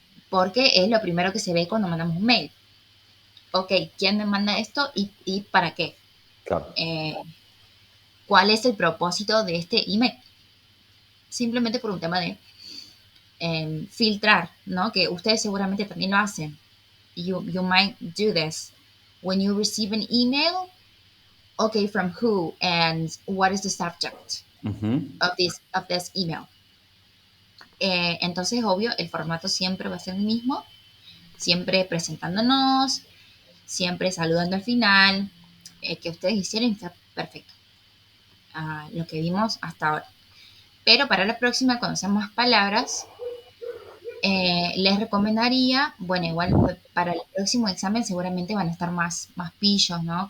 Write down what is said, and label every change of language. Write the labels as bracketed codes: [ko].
[es] porque es lo primero que se ve cuando mandamos un mail. Ok, ¿quién me manda esto y para qué? Claro. ¿Cuál es el propósito de este email? Simplemente por un tema de filtrar, ¿no? Que ustedes seguramente también lo hacen. [en] You might do this. When you receive an email, okay, from who and what is the subject Ujú. of this email? [es] Entonces, obvio, el formato siempre va a ser el mismo, siempre presentándonos, siempre saludando al final, que ustedes hicieron está perfecto. Lo que vimos hasta ahora. Pero para la próxima, cuando sean más palabras, les recomendaría, bueno, igual para el próximo examen seguramente van a estar más pillos, ¿no?